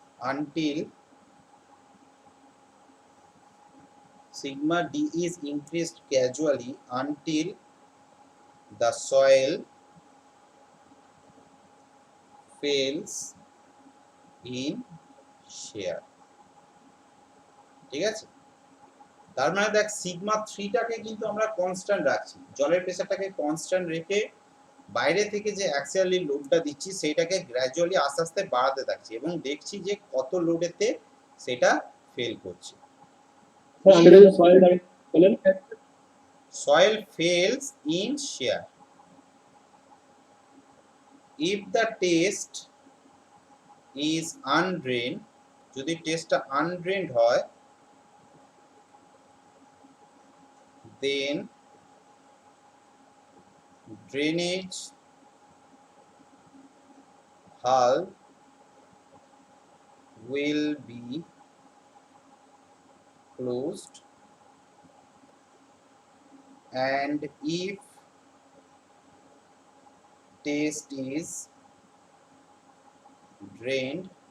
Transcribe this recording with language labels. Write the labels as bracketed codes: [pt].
[en] until sigma d is increased gradually until the soil fails in shear. [bn] ঠিক আছে, তার মানে দেখ সিগমা 3 টাকে কিন্তু আমরা কনস্ট্যান্ট রাখছি, জলের প্রেসারটাকে কনস্ট্যান্ট রেখে বাইরে থেকে যে অ্যাক্সিয়ালি লোডটা দিচ্ছি সেটাকে গ্র্যাজুয়ালি আস্তে আস্তে বাড়াতে থাকছি এবং দেখছি যে কত লোডেতে সেটা ফেল করছে। [en] Soil fails in shear. If the test is undrained, [bn] যদি টেস্টটা আনড্রেনড হয়, [en] then drainage valve will be closed, and if test is drained,